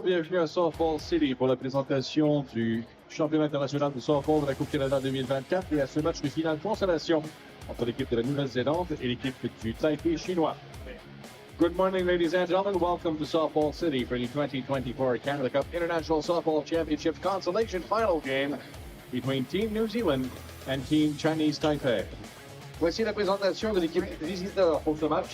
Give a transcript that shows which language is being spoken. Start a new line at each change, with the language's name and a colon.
French: Bienvenue à Softball City pour la présentation du championnat international de softball de la Coupe Canada 2024 et à ce match de finale consolation entre l'équipe de la Nouvelle-Zélande et l'équipe du Taipei chinois.
English: Good morning, ladies and gentlemen. Welcome to Softball City for the 2024 Canada Cup International Softball Championship consolation final game between Team New Zealand and Team Chinese Taipei.
French: Voici la présentation de l'équipe visiteur pour ce match.